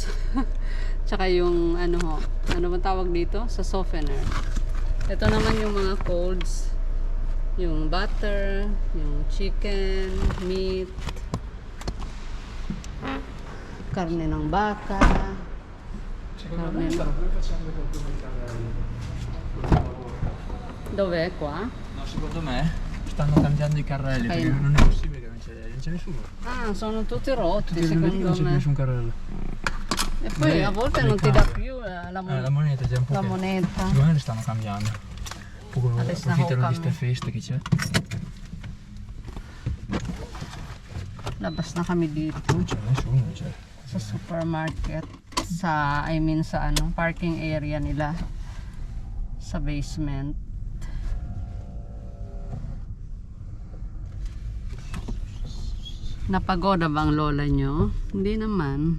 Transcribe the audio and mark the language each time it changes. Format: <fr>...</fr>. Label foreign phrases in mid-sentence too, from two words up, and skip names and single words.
<tl>Tsaka yung ano ho, ano ba tawag dito? Sa softener. Ito naman yung mga colds, yung butter, yung</tl> <en>chicken, meat,</en> <tl>karne ng baka.</tl> <it>Secondo me sta pure facendo qualcosa di carrello. Dov'è qua? No, secondo me stanno cambiando i carrelli perché non è possibile che non c'è nessuno. Ah, sono tutti rotti Non secondo c'è più me. nessun carrello. E poi a volte non ti dà più la La moneta. moneta già un po' La che- moneta. Secondo me le stanno cambiando. Poi Adesso approfittano di cambia. ste feste che c'è.</it> <tl>Labas na kami dito</tl> <it>c'è nessuno, cioè.</it> <tl>sa supermarket. Sa parking area nila. Sa basement. Napagoda ba ang lola nyo? Hindi naman.</tl>